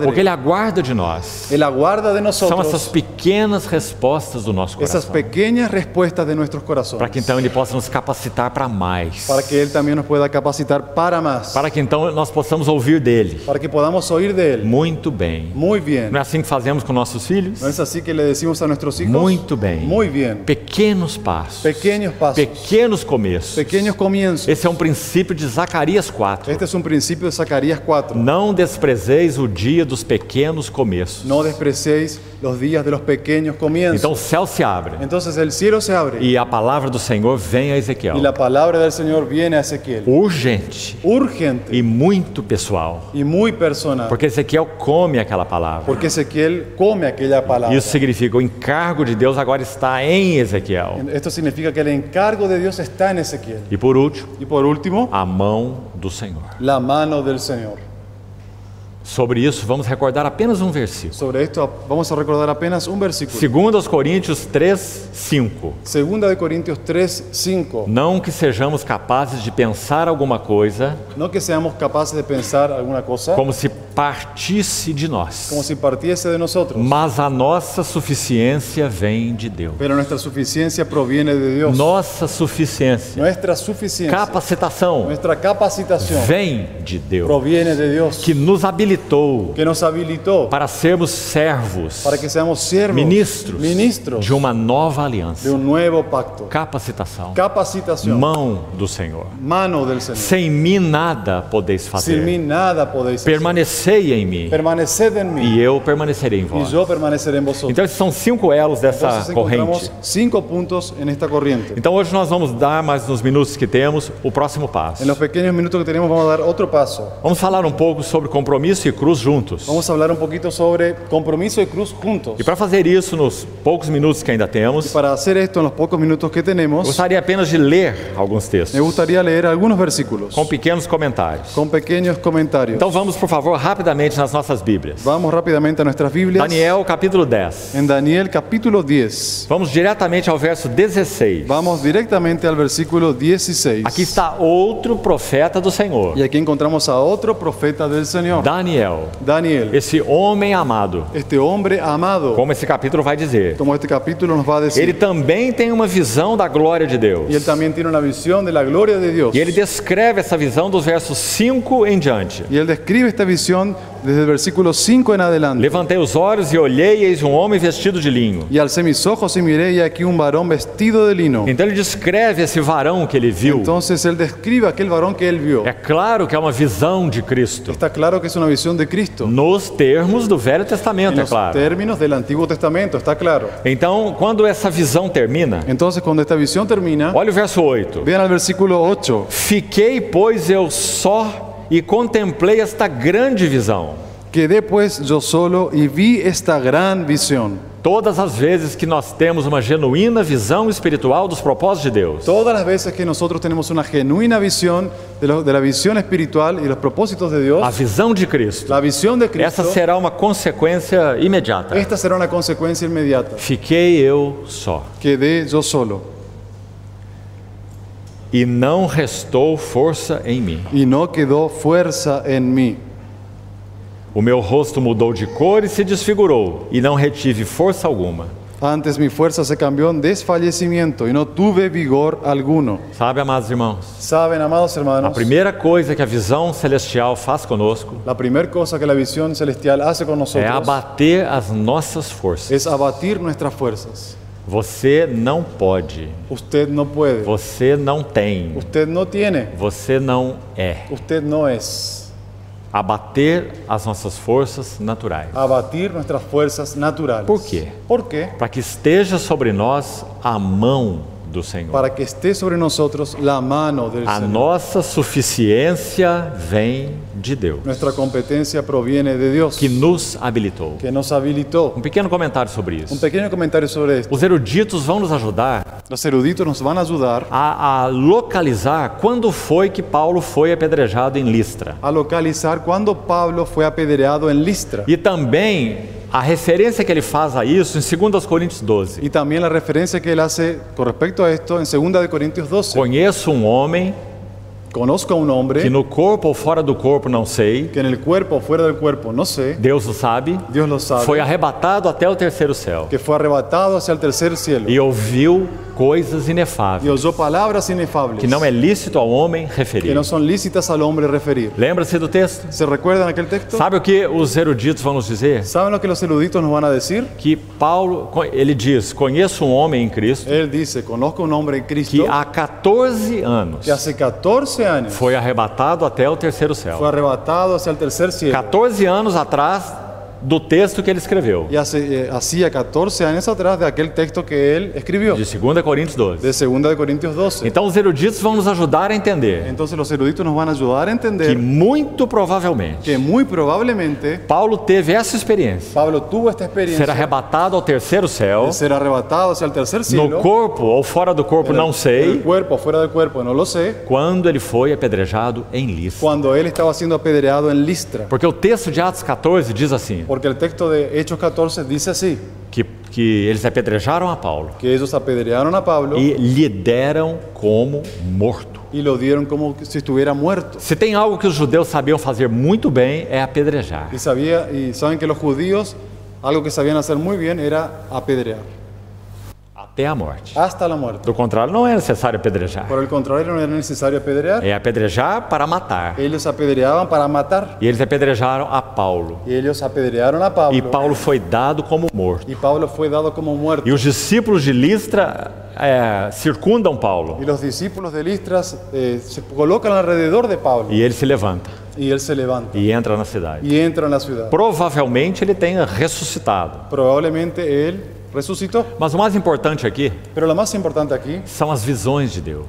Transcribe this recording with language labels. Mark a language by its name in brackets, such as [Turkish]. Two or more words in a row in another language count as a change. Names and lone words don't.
[Portuguese] Porque Ele aguarda de nós. [Spanish] Él aguarda de [Portuguese] São [Spanish] nosotros [Portuguese] essas pequenas respostas do nosso [Spanish] esas [Portuguese] coração. [Spanish] pequeñas respuestas de nuestros [Portuguese] Para [Spanish] corazones. [Portuguese] que então Ele possa nos capacitar para mais. [Spanish] Para que Él también nos pueda capacitar para más. [Portuguese] Para que então nós possamos ouvir dEle. [Spanish] Para que podamos oír de Él. [Portuguese] Muito bem. [Spanish] Muy bien. [Portuguese] Não é assim que fazemos com nossos filhos? [Spanish] ¿No es así que le decimos a nuestros hijos? [Portuguese] Muito bem. [Spanish] Muy bien. [Portuguese] Pequenos passos. [Spanish] Pequeños pasos. [Portuguese] Pequenos começos. [Spanish] Pequeños comienzos. [Portuguese] Esse é um princípio de Zacarias 4. [Spanish] Este es un principio de Zacarías 4. [Portuguese] Não desprezeis o dia dos pequenos começos. [Spanish] No despreciéis los días de los pequeños comienzos. [Portuguese] Então o céu se abre [Spanish] Entonces el cielo se abre [Portuguese] e a palavra do Senhor vem a Ezequiel. [Spanish] y la palabra del Señor viene a Ezequiel. [Portuguese] Urgente [Spanish] Urgente [Portuguese] e muito pessoal. [Spanish] y muy personal. [Portuguese] Porque Ezequiel come aquela palavra. [Spanish] Porque Ezequiel come aquella palabra. [Portuguese] Isso significa o encargo de Deus agora está em Ezequiel. [Spanish] Esto significa que el encargo de Dios está en Ezequiel. [Portuguese] E por último, [Spanish] Y por último, [Portuguese] a mão do Senhor. [Spanish] la mano del Señor. [Portuguese] Sobre isso, vamos recordar apenas um versículo. [Spanish] Sobre esto vamos a recordar apenas un versículo. [Portuguese] 2 Coríntios 3, 5. [Spanish] Segunda de Corintios 3, 5. [Portuguese] Não que sejamos capazes de pensar alguma coisa [Spanish] No que seamos capaces de pensar alguna cosa [Portuguese] como se partisse de nós, [Spanish] como si partiese de nosotros. [Portuguese] mas a nossa suficiência vem de Deus. [Spanish] Pero nuestra suficiencia proviene de Dios. [Portuguese] Nossa suficiência, [Spanish] Nuestra suficiencia, [Portuguese] capacitação, [Spanish] nuestra capacitación [Portuguese] vem de Deus, [Spanish] proviene de Dios, [Portuguese] que nos habilitou [Spanish] que nos habilitó [Portuguese] para sermos servos, [Spanish] para que seamos siervos, [Portuguese] ministros de uma nova [Spanish] de [Portuguese] aliança. [Spanish] un nuevo pacto. [Portuguese] Capacitação, [Spanish] Capacitación, [Portuguese] mão do Senhor. [Spanish] mano del Señor. [Portuguese] Sem mim nada podeis [Spanish] Sin [Portuguese] fazer. [Spanish] mí nada podéis hacer. [Portuguese] Permanecei em mim [Spanish] Permaneced en mí [Portuguese] e eu permanecerei em [Spanish] y [Portuguese] vós. [Spanish] yo permaneceré en vosotros. [Portuguese] Então esses são 5 elos dessa [Spanish] Entonces encontramos [Portuguese] corrente. [Spanish] 5 puntos en esta corriente. [Portuguese] Então hoje nós vamos dar, mais nos minutos que temos, o próximo passo. [Spanish] En los pequeños minutos que tenemos vamos a dar otro paso. [Portuguese] Vamos falar um pouco sobre compromisso e cruz juntos. [Spanish] Vamos a hablar un poquito sobre compromiso y cruz juntos. [Portuguese] E para fazer isso, nos poucos minutos que ainda temos, [Spanish] Para hacer esto en los pocos minutos que tenemos, [Portuguese] gostaria apenas de ler alguns [Spanish] me [Portuguese] textos, [Spanish] gustaría leer algunos versículos [Portuguese] com pequenos comentários. [Spanish] con pequeños comentarios. [Portuguese] Então vamos, por favor, rapidamente nas nossas Bíblias. [Spanish] Vamos rápidamente a nuestras Biblias. [Portuguese] Daniel, capítulo 10. [Spanish] En Daniel capítulo 10. [Portuguese] Vamos diretamente ao verso 16. [Spanish] Vamos directamente al versículo 16. [Portuguese] Aqui está outro profeta do Senhor, [Spanish] Y aquí encontramos a otro profeta del Señor, [Portuguese] Daniel, [Spanish] Daniel, [Portuguese] esse homem amado, [Spanish] este hombre amado, [Portuguese] como esse capítulo vai dizer. [Spanish] como este capítulo nos va a decir. [Portuguese] Ele também tem uma visão da glória de Deus. [Spanish] Y él también tiene una visión de la gloria de Dios. [Portuguese] E ele descreve essa visão dos versos 5 em diante. [Spanish] Y él describe esta visión desde el versículo 5 en adelante. [Portuguese] Levantei os olhos e olhei, e eis um homem vestido de linho. [Spanish] Y alcé mis ojos y miré y aquí un varón vestido de lino. [Portuguese] Então ele descreve esse varão que ele viu. [Spanish] Entonces él describe aquel varón que él vio. [Portuguese] É claro que é uma visão de Cristo. [Spanish] Está claro que es una visión de Cristo. [Portuguese] Nos termos do Velho [Spanish] En [Portuguese] Testamento, é [Spanish] los [Portuguese] claro. [Spanish] términos del Antiguo Testamento, está claro. [Portuguese] Então, quando essa visão termina, [Spanish] Entonces cuando esta visión termina, [Portuguese] olha o verso 8. [Spanish] vean al versículo 8. [Portuguese] Fiquei, pois, eu só e contemplei esta grande visão. [Spanish] Quedé pues yo solo y vi esta gran visión. [Portuguese] Todas as vezes que nós temos uma genuína visão espiritual dos propósitos de Deus, [Spanish] Todas las veces que nosotros tenemos una genuina visión de la visión espiritual y los propósitos de Dios, [Portuguese] a visão de Cristo, [Spanish] la visión de [Portuguese] essa [Spanish] Cristo, [Portuguese] será uma consequência imediata. [Spanish] esta será una consecuencia inmediata. [Portuguese] Fiquei eu só, [Spanish] Quedé yo solo [Portuguese] e não restou força em mim. [Spanish] y no quedó fuerza en mí. [Portuguese] O meu rosto mudou de cor e se desfigurou, e não retive força alguma. [Spanish] Antes mi fuerza se cambió en desfallecimiento y no tuve vigor alguno. [Portuguese] Sabe, amados irmãos, [Spanish] Saben, amados [Portuguese] a [Spanish] hermanos, [Portuguese] primeira coisa que a visão celestial faz conosco [Spanish] la primera cosa que la visión celestial hace con [Portuguese] é [Spanish] nosotros [Portuguese] abater as nossas forças. [Spanish] es abatir nuestras fuerzas. [Portuguese] Você não pode, [Spanish] Usted no puede, [Portuguese] você não tem, [Spanish] usted no tiene, [Portuguese] você não é. [Spanish] usted no es. [Portuguese] Abater as nossas forças naturais. [Spanish] Abatir nuestras fuerzas naturales. ¿Por qué? ¿Por qué? [Portuguese] Para que esteja sobre nós a mão do Senhor. [Spanish] Para que esté sobre nosotros la mano del [Portuguese] A [Spanish] Señor. [Portuguese] nossa suficiência vem de Deus, [Spanish] Nuestra competencia proviene de Dios, [Portuguese] que nos habilitou. [Spanish] que nos habilitó. [Portuguese] Um pequeno comentário sobre [Spanish] Un [Portuguese] isso. [Spanish] pequeño comentario sobre esto. [Portuguese] Os eruditos vão nos ajudar [Spanish] Los eruditos nos van a ayudar [Portuguese] a localizar quando foi que Paulo foi apedrejado em Listra. [Spanish] a localizar cuando Pablo fue apedreado en Listra. [Portuguese] E também a referência que ele faz a isso em 2 Coríntios 12. [Spanish] Y también la referencia que él hace con respecto a esto en 2 de Corintios 12. [Portuguese] Conheço um homem [Spanish] Conozco a un hombre [Portuguese] que no corpo ou fora do corpo, não sei, [Spanish] que en el cuerpo o fuera del cuerpo, no sé, [Portuguese] Deus o sabe, [Spanish] Dios lo sabe, [Portuguese] foi arrebatado até o terceiro céu [Spanish] que fue arrebatado hacia el tercer cielo [Portuguese] e ouviu coisas [Spanish] y [Portuguese] inefáveis [Spanish] oyó palabras inefables [Portuguese] que não é lícito ao homem [Spanish] que [Portuguese] referir. [Spanish] no son lícitas al hombre referir. [Portuguese] Lembra-se do texto? [Spanish] ¿Se recuerdan aquel texto? [Portuguese] Sabe o que os eruditos vão nos dizer? [Spanish] ¿Saben lo que los eruditos nos van a decir? [Portuguese] Que Paulo, ele diz, conheço um homem em Cristo [Spanish] Él dice, conozco un hombre en Cristo [Portuguese] que há 14 anos [Spanish] que hace 14 años [Portuguese] foi arrebatado até o terceiro [Spanish] fue [Portuguese] céu. [Spanish] arrebatado hacia el tercer cielo. [Portuguese] 14 anos atrás do texto que ele escreveu, [Spanish] Y hacía 14 años atrás de aquel texto que él escribió, [Portuguese] de 2 Coríntios 12. [Spanish] de 2 de Corintios 12. [Portuguese] Então os eruditos vão nos ajudar a entender [Spanish] Entonces los eruditos nos van a ayudar a [Portuguese] que [Spanish] entender [Portuguese] muito provavelmente [Spanish] que muy probablemente [Portuguese] Paulo teve essa experiência, [Spanish] Pablo tuvo esta [Portuguese] ser [Spanish] experiencia [Portuguese] arrebatado ao terceiro céu, [Spanish] de ser arrebatado hacia el tercer [Portuguese] no [Spanish] cielo, [Portuguese] corpo ou fora do corpo, não [Spanish] en el [Portuguese] sei, [Spanish] cuerpo, fuera del cuerpo, no lo sé, [Portuguese] quando ele foi apedrejado em Listra. [Spanish] cuando él estaba siendo apedreado en Listra. [Portuguese] Porque o texto de Atos 14 diz assim, [Spanish] Porque el texto de Hechos 14 dice así, [Portuguese] que eles apedrejaram a Paulo [Spanish] que ellos apedrearon a Pablo [Portuguese] e lhe deram como morto. [Spanish] y lo dieron como si estuviera muerto. [Portuguese] Se tem algo que os judeus sabiam fazer muito bem, é apedrejar. [Spanish] Y saben que los judíos, algo que sabían hacer muy bien era apedrear, [Portuguese] Até a morte. [Spanish] hasta la muerte. [Portuguese] Do contrário, não é necessário apedrejar. [Spanish] Por el contrario, no era necesario apedrear. [Portuguese] É apedrejar para matar. [Spanish] Ellos apedreaban para matar. [Portuguese] E eles apedrejaram a Paulo. [Spanish] Y ellos apedrearon a Pablo. [Portuguese] E Paulo foi dado como morto. [Spanish] Y Pablo fue dado como muerto. [Portuguese] E os discípulos de Listra circundam Paulo. [Spanish] Y los discípulos de Listras se colocan alrededor de Pablo. [Portuguese] E ele se levanta [Spanish] Y él se levanta. [Portuguese] e entra na cidade. [Spanish] Y entra en la ciudad. [Portuguese] Provavelmente ele tenha ressuscitado. [Spanish] Probablemente él resucitó. [Portuguese] Mas o mais importante aqui [Spanish] Pero lo más importante aquí [Portuguese] são as visões de Deus.